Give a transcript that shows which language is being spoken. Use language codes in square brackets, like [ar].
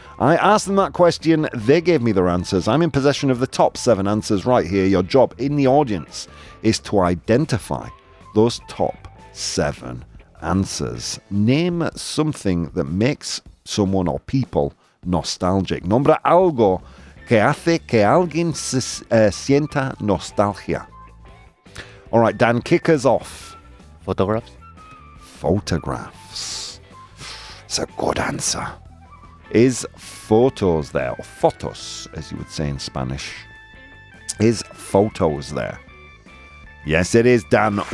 [en] I asked them that question, they gave me their answers. I'm in possession of the top 7 answers right here. Your job in the audience is to identify those top 7 answers. Name something that makes someone or people nostalgic. [es] Nombra algo que hace que alguien sienta nostalgia. [en] All right, Dan, kick us off. Photographs? Photographs. It's a good answer. Is photos there? Or fotos, as you would say in Spanish. Is photos there? Yes, it is, Dan.